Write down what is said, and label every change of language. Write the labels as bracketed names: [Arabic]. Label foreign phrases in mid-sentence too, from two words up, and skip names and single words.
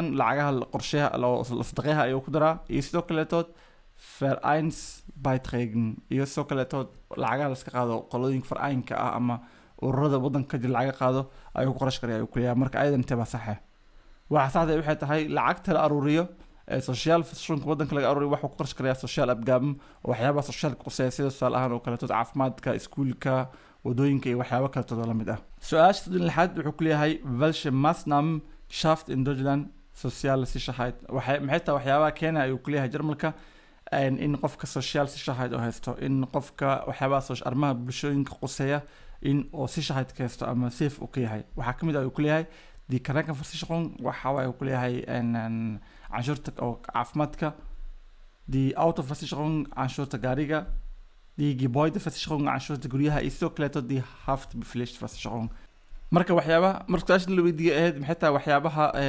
[Somali] lacagaha qorsheha la sadaqeeha ayuu ku daraa iyo sidoo kaleeto Vereinsbeiträgen iyo sidoo kaleeto lacagaha la iska qaado qolooyinka farcaynka ah ama ururada wadanka jir laga qaado ayuu ku qarash gareeyaa ku leeyahay marka ayadan teeba sax waxa saxda waxay tahay lacagta la aruuriyo social versicherung wadanka laga aruuriyo wuxuu ku qarash gareeyaa social abgaben waxyaabaha socialka quseeya sida tusaale ahaan oo kaleeto caafimaadka iskuulka wadooyinka iyo waxyaabo kale la mid ah su-aasha 6 wuxuu ku leeyahay [German] welche Maßnahmen schafft in Deutschland soziale Sicherheit [Somali] maxay tahay waxyaabaha keena ayuu ku leeyahay Jarmalka in qofka social Sicherheit oo haysto in qofka waxyaabaha arrimaha bulshooyinka quseeya in oo Sicherheit ka haysto ama safe uu ka yahay waxaa kamid ah ayuu ku leeyahay [German] die Krankenversicherung [Somali] waxa uu ku leeyahay canshuurta oo caafimaadka [German] die Autoversicherung [Somali] canshuurta gaariga [German] die Gebäudeversicherung [Somali] canshuurta guryaha iyo sidoo kaleeto [German] die Haftpflichtversicherung [Somali] marka waxyaabaha markaasna la weydiiyay ahayd maxay tahay waxyaabaha